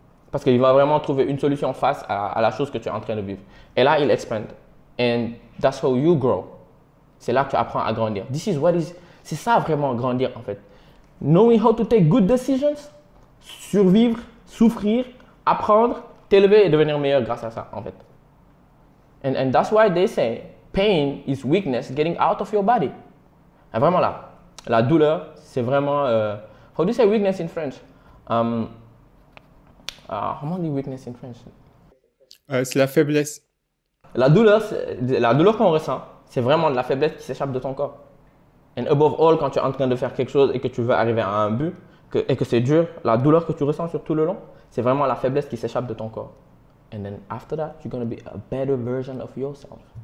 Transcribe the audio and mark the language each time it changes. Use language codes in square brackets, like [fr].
[fr] Parce qu'il va vraiment trouver une solution face à la chose que tu es en train de vivre. Et là, il expande. [en] And that's how you grow. [fr] C'est là que tu apprends à grandir. C'est ça vraiment grandir en fait. [en] Knowing how to take good decisions, [fr] survivre, souffrir, apprendre, t'élever et devenir meilleur grâce à ça en fait. [en] And that's why they say pain is weakness getting out of your body. [fr] Et vraiment là, la douleur, c'est vraiment. [en] How do you say weakness in French? [fr] Comment on dit weakness [en] in French? [fr] C'est la faiblesse. La douleur qu'on ressent, C'est vraiment de la faiblesse qui s'échappe de ton corps. [en] And above all, [fr] quand tu es en train de faire quelque chose et que tu veux arriver à un but et que c'est dur, la douleur que tu ressens sur tout le long, c'est vraiment la faiblesse qui s'échappe de ton corps. [en] And then after that, you're going to be a better version of yourself.